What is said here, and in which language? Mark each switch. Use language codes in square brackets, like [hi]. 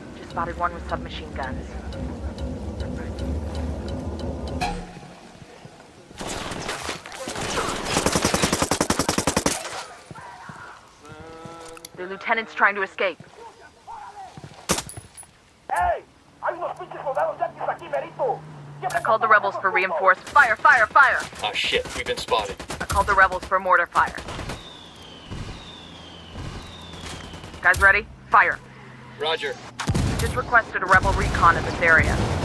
[en] Spotted one with submachine guns. The lieutenant's trying to escape. ¡Hey! [es] ¡Hay unos pinches soldados yanquis aquí, merito! [en] I called the rebels for reinforcements. Fire, fire, fire! Oh shit, we've been spotted. I called the rebels for mortar fire. Guys ready? Fire. Roger. Just requested a rebel recon of this area.